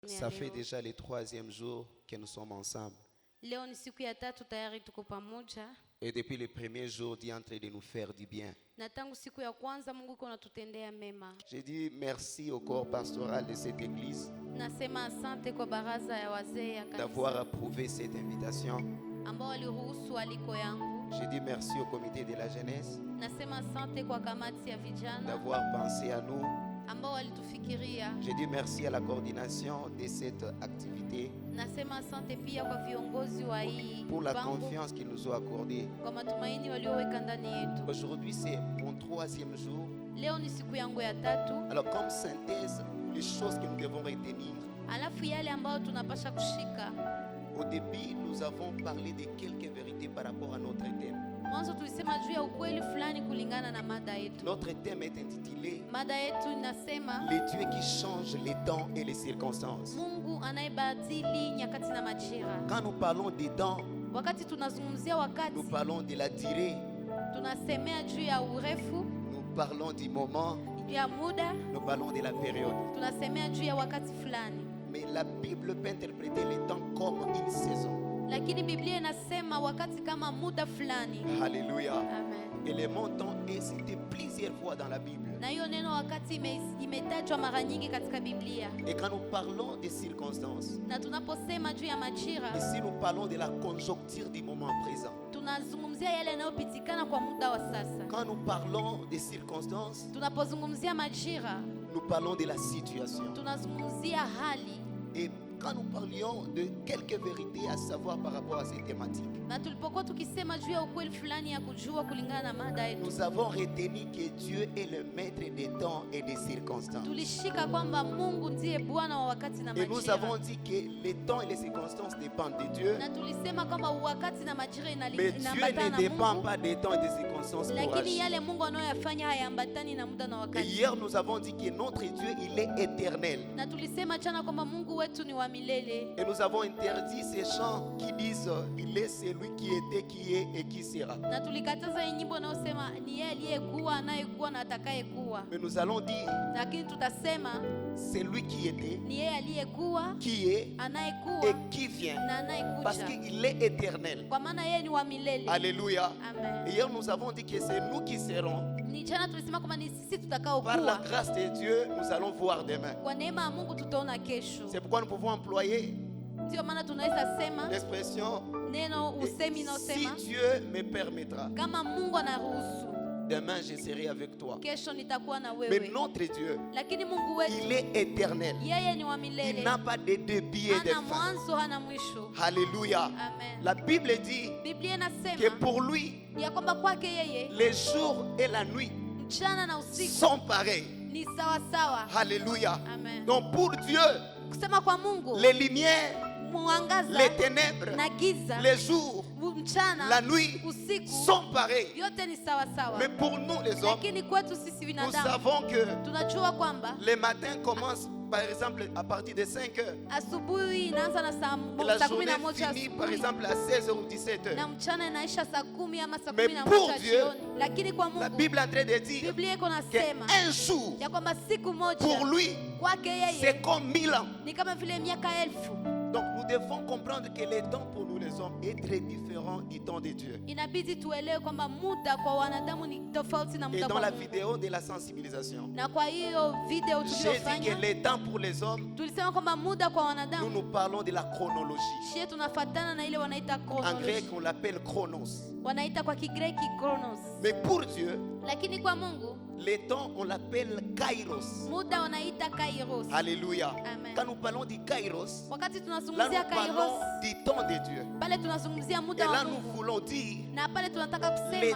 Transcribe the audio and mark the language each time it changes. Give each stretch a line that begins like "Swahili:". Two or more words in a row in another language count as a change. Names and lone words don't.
French: Ça fait déjà le 3e jour que nous sommes ensemble.
Swahili: Leo ni siku ya tatu tayari tuko pamoja.
French: Et depuis le premier jour, Dieu est en train de nous faire du bien.
Swahili: Na tangu siku ya kwanza Mungu yuko anatutendea mema.
French: Je dis merci au corps pastoral de cette église
Swahili: Nasema asante kwa baraza ya wazee ya
French: d'avoir
Swahili: kanisa
French: approuvé cette invitation.
Swahili: ambao waliruhusu aliko yangu.
French: Je dis merci au comité de la jeunesse
Swahili: Nasema asante kwa kamati ya vijana
French: d'avoir pensé à nous.
Swahili: ambao walitufikiria.
French: Je dis merci à la coordination de cette activité
Swahili: Nasema asante pia kwa viongozi wa hii
French: pour la
Swahili: mpango,
French: confiance qu'ils nous ont accordée.
Swahili: kwa matumaini walioweka ndani yetu.
French: Aujourd'hui, c'est mon 3e jour.
Swahili: Leo ni siku yangu ya tatu.
French: Alors, comme synthèse, les choses que nous devons retenir.
Swahili: Alafu yale ambayo tunapasha kushika.
French: Au début, nous avons parlé de quelques vérités par rapport à notre thème.
Swahili: Mwanzo tulisema juu ya ukweli fulani kulingana na mada yetu.
French: Notre thème est intitulé
Swahili: Mada yetu inasema
French: « Le Dieu qui change les temps et les circonstances ».
Swahili: Mungu anayebadili nyakati na majira.
French: Quand nous parlons des temps,
Swahili: Wakati tunazungumzia wakati,
French: nous parlons de la durée,
Swahili: tunasemea juu ya urefu,
French: nous parlons du moment,
Swahili: juu ya muda,
French: nous parlons de la période.
Swahili: tunasemea juu ya wakati fulani.
French: Mais la Bible peut interpréter le temps comme une saison.
Swahili: Lakini Biblia inasema wakati kama muda fulani.
French: Alléluia.
Swahili: Amen.
French: Et le mot temps est cité plusieurs fois dans la Bible.
Swahili: Na hiyo neno wakati imetajwa mara nyingi katika Biblia.
French: Et quand nous parlons des circonstances,
Swahili: Na tunaposema juu ya majira,
French: ici nous parlons de la conjoncture du moment présent.
Swahili: tunazungumzia yale yanayopitikana kwa muda wa sasa.
French: Quand nous parlons des circonstances,
Swahili: Tunapozungumzia majira,
French: nous parlons de la situation.
Swahili: tunazungumzia hali.
French: Et quand nous parlions de quelques vérités à savoir par rapport à ces thématiques,
Swahili: Na tulipokuwa tukisema juu ya ukweli fulani ya kujua kulingana na mada yetu,
French: nous avons retenu que Dieu est le maître des temps et des circonstances.
Swahili: tulishika kwamba Mungu ndiye Bwana wa wakati na
French: Et nous
Swahili: majira.
French: avons dit que les temps et les circonstances dépendent de Dieu,
Swahili: Na tulisema kwamba wakati na majira
French: mais Dieu
Swahili: inaambatana
French: ne
Swahili: na
French: dépend
Swahili: Mungu,
French: pas des temps et des circonstances pour
Swahili: lakini
French: agir.
Swahili: yale Mungu anayoyafanya hayaambatani na muda na
French: Et
Swahili: wakati.
French: hier, nous avons dit que notre Dieu, il est éternel.
Swahili: Na tulisema jana kwamba Mungu wetu ni wa milele.
French: Et nous avons interdit ces chants qui disent il est celui qui était, qui est et qui sera.
Swahili: Na tulikataza hii nyimbo inayosema ni yeye aliyekuwa, anayekuwa na atakayekuwa.
French: Mais nous allons dire
Swahili: Lakini tutasema
French: celui qui était,
Swahili: ni yeye aliyekuwa,
French: qui est et
Swahili: anayekuwa
French: qui vient.
Swahili: na
French: Parce
Swahili: anayekuja.
French: qu'il est éternel.
Swahili: Kwa maana yeye ni wa milele.
French: Alléluia.
Swahili: Amen.
French: Et hier, nous avons dit que c'est nous qui serons.
Swahili: Ni jana tulisema kwamba ni sisi
French: Par la
Swahili: tutakaokuwa.
French: grâce de Dieu, nous allons voir demain.
Swahili: Kwa neema ya Mungu tutaona kesho.
French: C'est pourquoi nous pouvons employer
Swahili: Ndio maana tunaweza sema
French: l'expression
Swahili: neno usemi
French: si
Swahili: inaosema
French: Dieu me permettra,
Swahili: kama Mungu anaruhusu,
French: demain je serai avec toi.
Swahili: kesho nitakuwa na
French: Mais
Swahili: wewe.
French: notre Dieu,
Swahili: Lakini Mungu wetu
French: il est éternel.
Swahili: yeye ni wa
French: Il
Swahili: milele.
French: n'a pas de début et de
Swahili: Hana
French: fin.
Swahili: mwanzo, hana mwisho.
French: Alléluia.
Swahili: Amen.
French: La Bible dit
Swahili: Biblia
French: que
Swahili: inasema
French: pour lui,
Swahili: ya kwamba kwake yeye
French: les jours et la nuit
Swahili: mchana na usiku
French: sont pareils.
Swahili: ni sawa sawa.
French: Alléluia.
Swahili: Amen.
French: Donc pour Dieu,
Swahili: Kusema kwa Mungu,
French: les lumières,
Swahili: mwangaza
French: les ténèbres,
Swahili: na giza,
French: les jours,
Swahili: mchana,
French: la nuit
Swahili: usiku,
French: sont pareils.
Swahili: yote ni sawa sawa.
French: Mais pour nous les hommes,
Swahili: Lakini kwetu sisi
French: nous
Swahili: binadamu
French: savons que
Swahili: tunajua kwamba
French: les matins commencent par exemple à partir de 5 heures.
Swahili: asubuhi inaanza na
French: Et la
Swahili: saa
French: journée
Swahili: 11
French: finit par
Swahili: asubuhi
French: exemple à 16h ou 17h.
Swahili: na mchana inaisha saa 10 ama saa
French: Mais
Swahili: 11
French: pour Dieu,
Swahili: jioni. Lakini kwa
French: La
Swahili: Mungu
French: Bible est en train de dire
Swahili: Biblia iko nasema
French: qu'un jour,
Swahili: ya kwamba siku moja
French: pour lui,
Swahili: kwake yeye
French: c'est comme 1000 ans.
Swahili: ni kama vile miaka 1000.
French: Donc nous devons comprendre que le temps pour nous les hommes est très différent du temps de Dieu.
Swahili: Inabidi tuelewe kwamba muda kwa wanadamu ni tofauti na
French: Et
Swahili: muda
French: dans
Swahili: kwa
French: la
Swahili: Mungu.
French: vidéo de la sensibilisation,
Swahili: Na kwa hiyo video
French: j'ai dit
Swahili: tuliyofanya
French: que le temps pour les hommes,
Swahili: tulisema kwamba muda kwa
French: nous
Swahili: wanadamu
French: nous parlons de la chronologie.
Swahili: shie tunafatana na ile wanaita
French: En
Swahili: chronology.
French: grec, on l'appelle chronos.
Swahili: Wanaita kwa Kigreki chronos.
French: Mais pour Dieu,
Swahili: Lakini kwa Mungu
French: le temps, on l'appelle kairos.
Swahili: muda wanaita kairos.
French: Alléluia.
Swahili: Amen.
French: Quand nous parlons du kairos,
Swahili: Wakati
French: là
Swahili: tunazungumzia
French: nous
Swahili: kairos,
French: parlons du temps de Dieu.
Swahili: pale tunazungumzia
French: Et
Swahili: muda
French: là
Swahili: wa
French: nous
Swahili: Mungu.
French: voulons dire
Swahili: Na pale tunataka
French: les